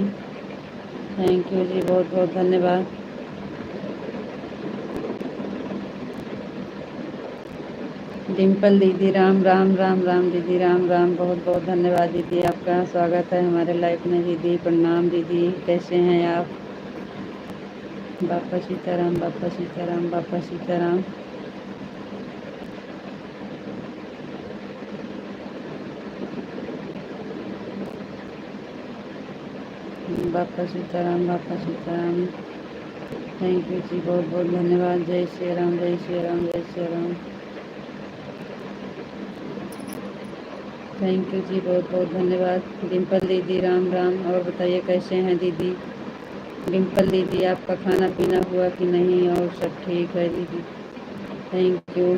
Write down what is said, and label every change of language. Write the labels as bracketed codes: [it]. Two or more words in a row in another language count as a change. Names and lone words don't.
[en] thank you [hi] जी, बहुत बहुत धन्यवाद। डिम्पल दीदी, राम राम, राम राम दीदी, राम राम, बहुत बहुत धन्यवाद दीदी, आपका स्वागत है हमारे लाइफ में दीदी। प्रणाम दीदी, कैसे हैं आप? बापा सीताराम, बापा सीताराम, बापा सीताराम। बापा सीताराम, बापा सीताराम। [en] thank you [hi] जी, बहुत बहुत धन्यवाद। जय श्री राम, जय श्री राम, जय श्री राम। [en] thank you [hi] जी, बहुत बहुत धन्यवाद। डिम्पल दीदी, राम राम। और बताइए कैसे हैं दीदी? डिम्पल दीदी, आपका खाना पीना हुआ कि नहीं? और सब ठीक है दीदी? [en] thank you.